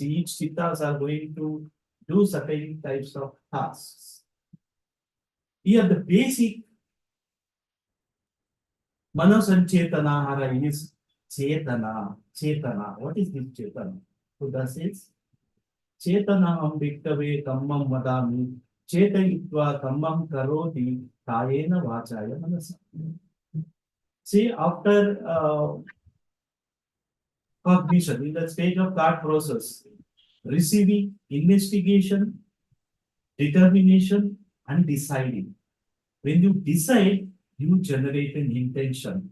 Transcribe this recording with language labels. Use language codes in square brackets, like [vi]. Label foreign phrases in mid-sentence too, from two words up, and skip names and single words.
[en] Each chittas are going to do certain types of tasks. Here, the basic Manosanchetana is Chetana. Chetana. What is this Chetana? Buddha says, [pi] Chetana ambhiktave kammam vadami. Chetayitva kammam karoti kayena vachaya manasa. [en] See, after cognition, in the stage of thought process, receiving, investigation, determination, and deciding. When you decide, you generate an intention.